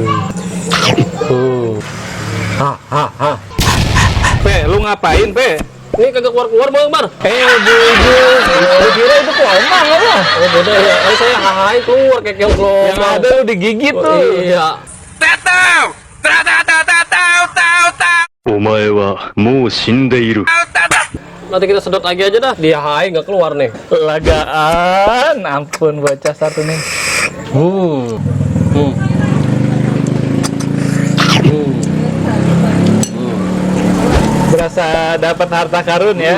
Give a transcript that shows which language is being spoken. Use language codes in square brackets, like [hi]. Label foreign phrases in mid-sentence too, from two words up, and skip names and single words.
[id] Pe, lu ngapain, Pe? Ini kagak keluar-keluar Bang Akbar. Gue kira itu kelomang apa? Oh beda ya. Saya hai keluar kayak keluar. Yang ada lu digigit tuh. Iya. [ja] お前はもう死んでいる。 [id] Nanti kita sedot lagi aja dah. Dia hai nggak keluar nih. Lagaan, ampun bocah satu nih. Hmm. Hmm. Berasa dapat harta karun ya.